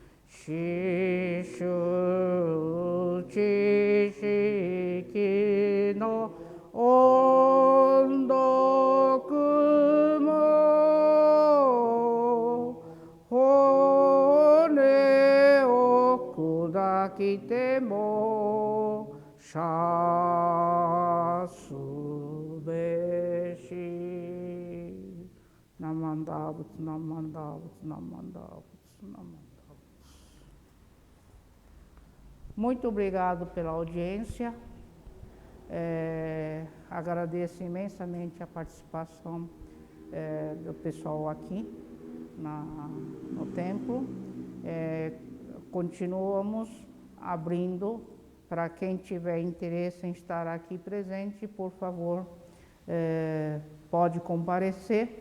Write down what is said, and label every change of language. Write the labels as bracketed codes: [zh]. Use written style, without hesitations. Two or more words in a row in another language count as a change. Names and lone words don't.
[ja] 師主知識の恩徳も骨を砕きても謝すべし. 南無阿弥陀仏、南無阿弥陀仏、南無阿弥陀仏、南無阿弥陀仏. [pt] Muito obrigado pela audiência. Agradeço imensamente a participação do pessoal aqui no templo. Continuamos abrindo para quem tiver interesse em estar aqui presente, por favor, pode comparecer.